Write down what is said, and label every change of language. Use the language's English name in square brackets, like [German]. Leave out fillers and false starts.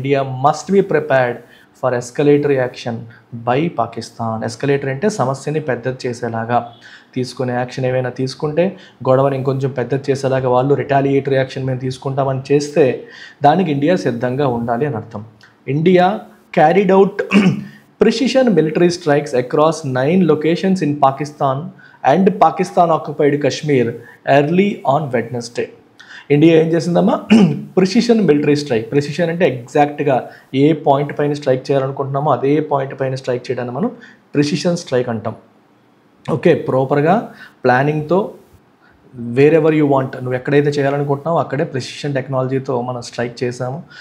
[English] India must be prepared for escalatory action by Pakistan. [Telugu] ఎస్కలేటరీ అంటే సమస్యని పెద్దది చేసేలాగా తీసుకునే యాక్షన్ ఏమైనా తీసుకుంటే, గొడవని ఇంకొంచెం పెద్దది చేసేలాగా వాళ్ళు రిటాలియేటరీ యాక్షన్ మేము తీసుకుంటామని చేస్తే దానికి ఇండియా సిద్ధంగా ఉండాలి అని అర్థం. [English] India carried out precision military strikes across 9 locations in Pakistan and Pakistan occupied Kashmir early on Wednesday. [Telugu] India ఏం చేసిందమ్మా? Precision military strike. ప్రిసిషన్ అంటే ఎగ్జాక్ట్గా ఏ పాయింట్ పైన స్ట్రైక్ చేయాలనుకుంటున్నామో అదే పాయింట్ పైన స్ట్రైక్ చేయడాన్ని మనం ప్రిసిషన్ స్ట్రైక్ అంటాం. ఓకే, ప్రాపర్గా ప్లానింగ్తో [English] wherever you want, [Telugu] నువ్వు ఎక్కడైతే చేయాలనుకుంటున్నావు అక్కడే ప్రిసిషన్ టెక్నాలజీతో మనం స్ట్రైక్ చేసాము.